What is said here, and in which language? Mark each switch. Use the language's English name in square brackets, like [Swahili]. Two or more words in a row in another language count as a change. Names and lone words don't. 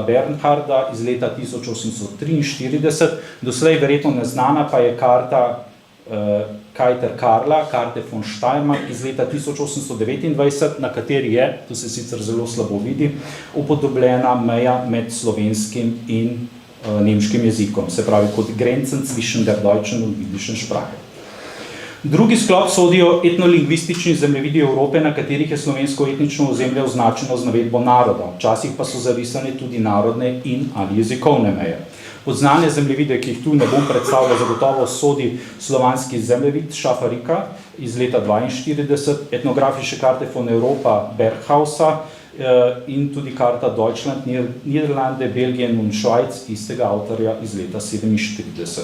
[Slovenian] Bernharda iz leta 1843, doslej verjetno neznana pa je karta Kajter Karla, Karte von Steiermark iz leta 1829, na kateri je, to se sicer zelo slabo vidi, upodobljena meja med slovenskim in nemškim jezikom, se pravi kot [German] Grenzen zwischen der deutschen und jüdischen Sprache. [Slovenian] Drugi sklop sodijo etnolingvistični zemljevidi Evrope, na katerih je slovensko etnično ozemlje označeno z navedbo naroda, včasih pa so zarisane tudi narodne in ali jezikovne meje. Pod znane zemljevide, ki jih tu ne bom predstavljal, zagotovo sodi slovanski zemljevid Šafarika iz leta 1942, etnografische Karte von Europa Berghausa in tudi karta Deutschland, Niederlande, Belgien in Švajc istega avtorja iz leta 1947.